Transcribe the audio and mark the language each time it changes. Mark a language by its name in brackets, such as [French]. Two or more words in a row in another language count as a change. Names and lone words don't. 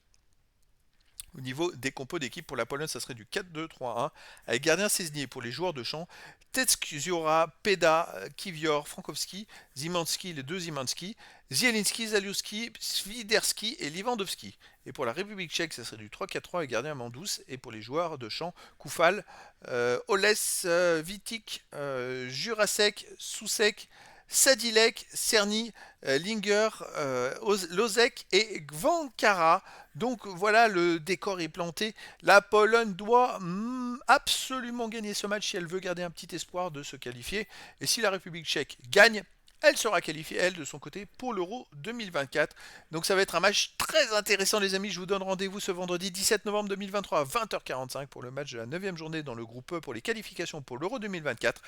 [French] Au niveau des compos d'équipe pour la Pologne, ça serait du 4-2-3-1, avec gardien Szczesny pour les joueurs de champ, Tetsziora, Peda, Kiwior, Frankowski, Zimanski, les deux Zimanski, Zielinski, Zaliuski, Swiderski et Lewandowski. Et pour la République tchèque, ça serait du 3-4-3 avec gardien Mandous. Et pour les joueurs de champ, Koufal, Oles, Vitik, Jurasek, Sousek, Sadilek, Cerny, Linger, Lozek et Gvankara. Donc voilà, le décor est planté. La Pologne doit absolument gagner ce match si elle veut garder un petit espoir de se qualifier. Et si la République tchèque gagne, elle sera qualifiée, elle, de son côté, pour l'Euro 2024. Donc ça va être un match très intéressant, les amis. Je vous donne rendez-vous ce vendredi 17 novembre 2023 à 20h45 pour le match de la 9e journée dans le groupe E pour les qualifications pour l'Euro 2024.